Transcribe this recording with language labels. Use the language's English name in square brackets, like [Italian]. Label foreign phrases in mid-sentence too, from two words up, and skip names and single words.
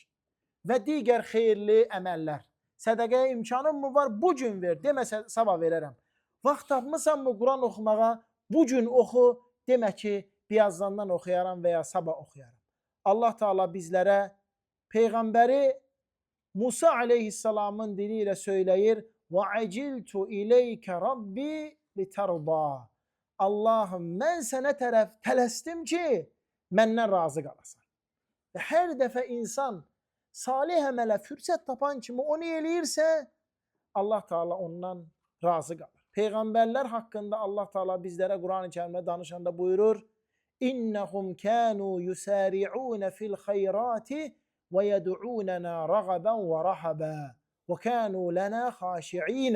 [Azerbaijani] Və digər xeyirli əməllər. Sədəqəyə imkanım mı var? Bu gün ver, deməsə sabah verərəm. Vaxt tapmısan mı Quran oxumağa? Bu gün oxu, demə ki, birazdan oxuyaram və ya sabah oxuyaram. Allah Taala bizlərə Peyğəmbəri Musa aleyhissalamın dili ilə söyləyir: [Arabic] وَعَجِلْتُ إِلَيْكَ رَبِّ لِتَرْضَى. [Azerbaijani] Allahım, mən sənə tərəf tələsdim ki, məndən razı qalasan. Və hər dəfə insan salih əmələ fürsət tapan kimi onu eləyirsə, Allah Taala ondan razı qalır. Peyğəmbərlər haqqında Allah Taala bizlərə Quran-ı Kərimdə danışanda buyurur: [Arabic] إنهم كانوا يسارعون في الخيرات ويدعوننا رغبا ورهبا وكانوا لنا خاشعين.